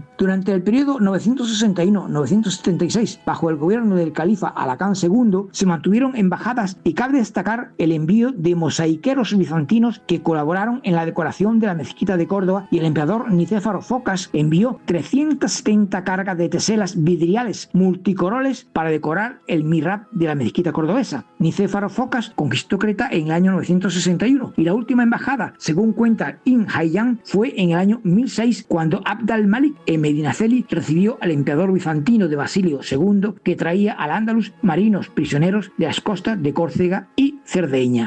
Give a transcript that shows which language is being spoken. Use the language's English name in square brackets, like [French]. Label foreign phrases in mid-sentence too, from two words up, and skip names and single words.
[Spanish] Durante el periodo 961-976, bajo el gobierno del califa Alacán II, se mantuvieron embajadas y cabe destacar el envío de mosaiqueros bizantinos que colaboraron en la decoración de la mezquita de Córdoba, y el emperador Nicéforo Focas envió 370 cargas de teselas vidriales multicoroles para decorar el mihrab de la mezquita cordobesa. Nicéforo Focas conquistó Creta en el año 961 y la última embajada, según cuenta Ibn Hayyan, fue en el año 1006 cuando Abd al-Malik en Medinaceli recibió al emperador bizantino de Basilio II, que traía al Ándalus marinos prisioneros de las costas de Córcega y Cerdeña.